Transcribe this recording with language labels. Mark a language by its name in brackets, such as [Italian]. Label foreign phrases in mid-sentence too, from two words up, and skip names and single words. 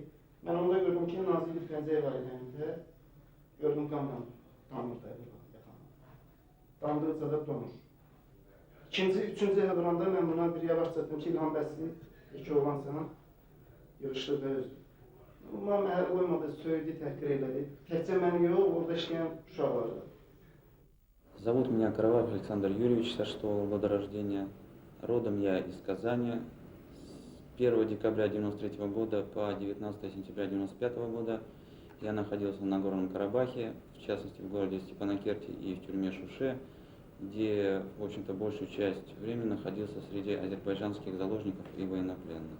[Azerbaijani] Mən onda gördüm ki, nazik bir pəncəyə var eləyəndə, gördüm qanla damırda yatağım. Damdıqca da donur. İkinci, üçüncü evə vuranda mən buna bir yavaş çatdım ki, İlham bəsli, iki oğlansan, yığışdı və özdü. Amma məhəl qoymadı, söydü, təhqir elədi. Təkcə məni yox, orada işləyən uşaqlar da. [Russian] Зовут меня Караваев Александр Юрьевич, со 6 года рождения. Родом я из Казани. С 1 декабря 1993 года по 19 сентября 1995 года я находился на Нагорном Карабахе, в частности в городе Степанакерте и в тюрьме Шуше, где, в общем-то, большую часть времени находился среди азербайджанских заложников и военнопленных.